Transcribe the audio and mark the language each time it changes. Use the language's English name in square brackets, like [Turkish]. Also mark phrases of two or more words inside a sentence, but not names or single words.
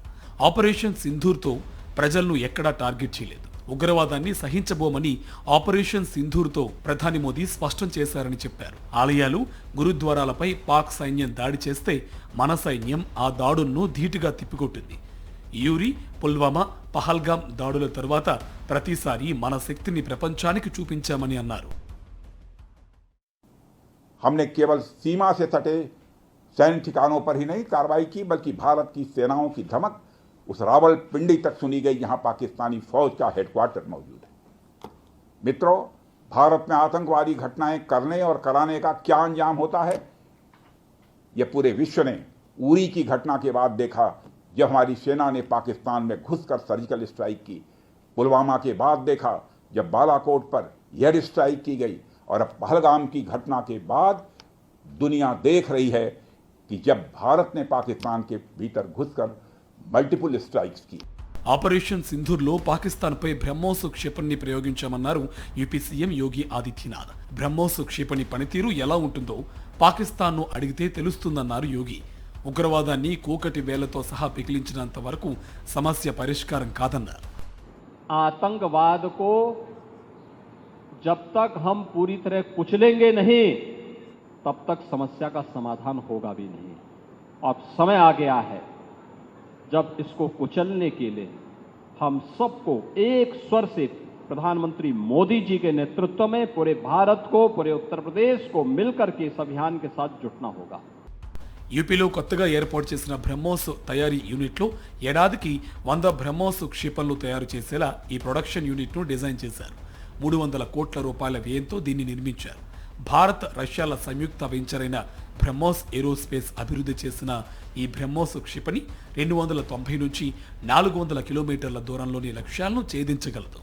[Telugu] ఆపరేషన్ సింధూర్తో ప్రజలను ఎక్కడా టార్గెట్ చేయలేదు, ఉగ్రవాదాన్ని సహించబోమని ఆపరేషన్ సింధూర్తో ప్రధాని మోదీ స్పష్టం చేశారని చెప్పారు. ఆలయాలు, గురుద్వారాలపై పాక్ సైన్యం దాడి చేస్తే మన సైన్యం ఆ దాడులను ధీటుగా తిప్పికొట్టింది. యూరి, పుల్వామా, పహల్గామ్ దాడుల తరువాత ప్రతిసారి మన శక్తిని ప్రపంచానికి చూపించామని అన్నారు. [Hindi] हमने केवल सीमा से सटे सैन्य ठिकानों पर ही नहीं कार्रवाई की, बल्कि भारत की सेनाओं की धमक उस रावलपिंडी तक सुनी गई जहां पाकिस्तानी फौज का हेडक्वार्टर मौजूद है। मित्रों, भारत में आतंकवादी घटनाएं करने और कराने का क्या अंजाम होता है, यह पूरे विश्व ने उरी की घटना के बाद देखा, जब हमारी सेना ने पाकिस्तान में घुसकर सर्जिकल स्ट्राइक की। पुलवामा के बाद देखा जब बालाकोट पर एयर स्ट्राइक की गई, और अब पहलगाम की घटना के बाद दुनिया देख रही है कि जब भारत ने पाकिस्तान के भीतर घुसकर मल्टीपल स्ट्राइक्स की. [Telugu] ఆపరేషన్ సింధూర్లో పాకిస్తాన్పై బ్రహ్మోస్ క్షిపణిని ప్రయోగించామన్నారు యూపీ సీఎం యోగి ఆదిత్యనాథ్. బ్రహ్మోస్ క్షిపణి పనితీరు ఎలా ఉంటుందో పాకిస్తాన్ను అడిగితే తెలుస్తుందన్నారు యోగి. ఉగ్రవాదాన్ని కూకటి వేలతో సహా పిగిలించినంత వరకు సమస్య పరిష్కారం కాదన్నారు. [Hindi] आतंकवाद को जब तक हम पूरी तरह कुचलेंगे नहीं, तब तक समस्या का समाधान होगा भी नहीं. अब समय आ गया है जब इसको कुचलने के लिए हम सबको एक स्वर से प्रधानमंत्री मोदी जी के नेतृत्व में पूरे भारत को, पूरे उत्तर प्रदेश को मिलकर के इस अभियान के साथ जुटना होगा. [Telugu] యూపీలో కొత్తగా ఏర్పాటు చేసిన బ్రహ్మోస్ తయారీ యూనిట్లో ఏడాదికి 100 బ్రహ్మోస్ క్షిపణులు తయారు చేసేలా ఈ ప్రొడక్షన్ యూనిట్ను డిజైన్ చేశారు. 300 కోట్ల రూపాయల వ్యయంతో దీన్ని నిర్మించారు. భారత్, రష్యాల సంయుక్త వెంచర్ అయిన బ్రహ్మోస్ ఏరోస్పేస్ అభివృద్ధి చేసిన ఈ బ్రహ్మోస్ క్షిపణి 290 నుంచి 400 కిలోమీటర్ల దూరంలోని లక్ష్యాలను ఛేదించగలదు.